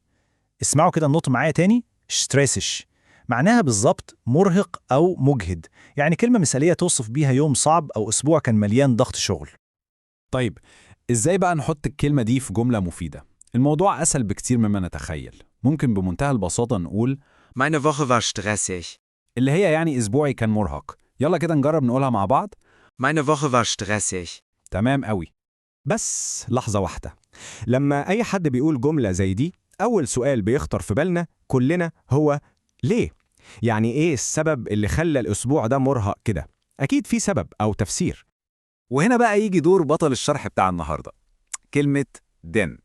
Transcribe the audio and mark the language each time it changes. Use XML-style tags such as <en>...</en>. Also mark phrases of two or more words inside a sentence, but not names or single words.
<ar>اسمعوا كده النطق معايا تاني، ستريسش. معناها بالظبط مرهق أو مجهد، يعني كلمة مثالية توصف بيها يوم صعب أو أسبوع كان مليان ضغط شغل. طيب، إزاي بقى نحط الكلمة دي في جملة مفيدة؟ الموضوع أسهل بكتير مما نتخيل. ممكن بمنتهى البساطة نقول</ar> <de>Meine Woche war stressig.</de> <ar>اللي هي يعني أسبوعي كان مرهق. يلا كده نجرب نقولها مع بعض.</ar> <de>Meine Woche war stressig.</de> <ar>تمام قوي. بس لحظة واحدة، لما أي حد بيقول جملة زي دي أول سؤال بيخطر في بالنا كلنا هو ليه؟ يعني إيه السبب اللي خلى الأسبوع ده مرهق كده؟ أكيد في سبب أو تفسير. وهنا بقى يجي دور بطل الشرح بتاع النهاردة، كلمة دن.</ar>